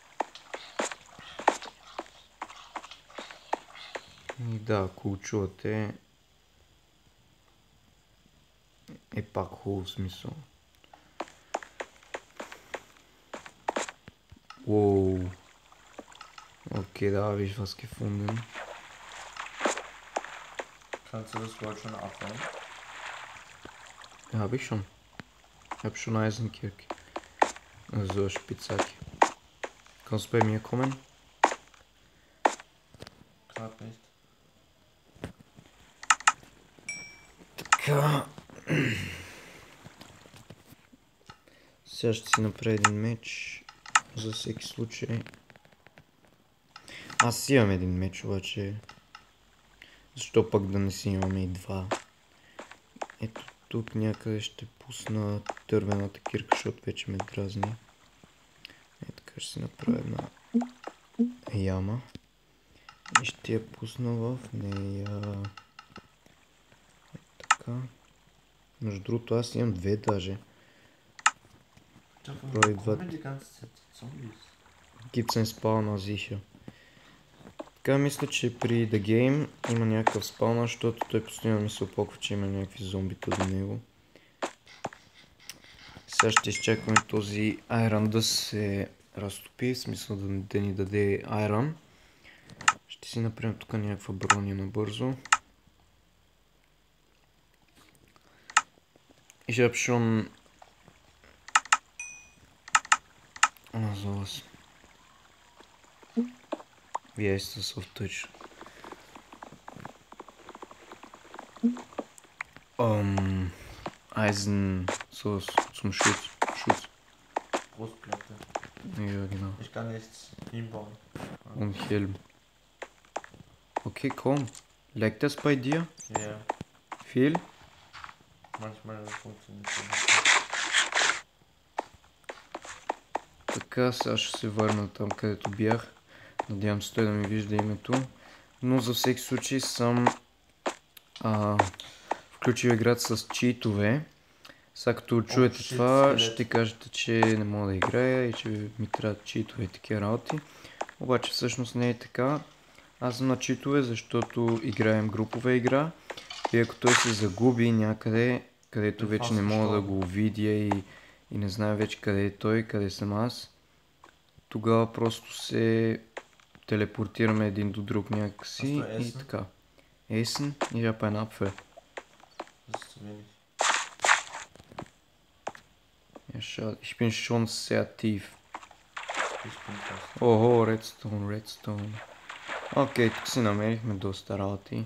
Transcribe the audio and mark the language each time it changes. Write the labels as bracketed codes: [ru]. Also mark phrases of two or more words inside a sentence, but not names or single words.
[bg] И да, ако го чувате, е пак хубав смисъл. Уоу. [de] Okay, da habe ich was gefunden. Kannst du das Gold schon abbauen? Ja, habe ich schon. Ich habe schon Eisenkirche. Also Spitzhacke. Kannst du bei mir kommen? Gerade nicht. [bg] Така. Сега ще си направя един меч. За всеки случай. Аз си имам един меч, обаче... Защо пък да не си имаме и два? Ето тук някъде ще пусна дървената кирка, защото вече ме дразни. Ето така ще си направя една яма. И ще я пусна в нея. Ето така. Между другото аз имам две даже. [de] Gibt's ein Spawner, sicher. [bg] Така мисля, че при The Game има някакъв спаунър, защото той постоянно ми се опоква, че има някакви зомбита до него. Сега ще изчакваме този айрон да се разтопи, в смисъл да ни даде айрон. Ще си направим тук някаква броня набързо. [de] Ich habe schon... sowas. Wie heißt das auf Deutsch? Eisen, so zum Schutz. Brustplatte. Ja, genau. Ich kann nichts hinbauen. Und Helm. Okay, komm. Leckt das bei dir? Ja, Viel? manchmal funktioniert es nicht. [bg] Така, сега ще се върна там, където бях. Надявам се той да ми вижда името. Но за всеки случай съм включил играта с читове. Сега като чуете това, ще кажете, че не мога да играя и че ми трябват читове и такива работи. Обаче всъщност не е така. Аз съм на читове, защото играем групова игра. И ако той се загуби някъде, където вече не мога да го видя и не знае вече къде е той, къде съм аз, тогава просто се телепортираме един до друг някакси и така. [de] Essen? Ich habe einen Apfel. Das ist zu wenig. Ja, schade. Ich bin schon sehr tief. Ich bin fast. [bg] Ого, Redstone. Окей, тук си намерихме доста работи.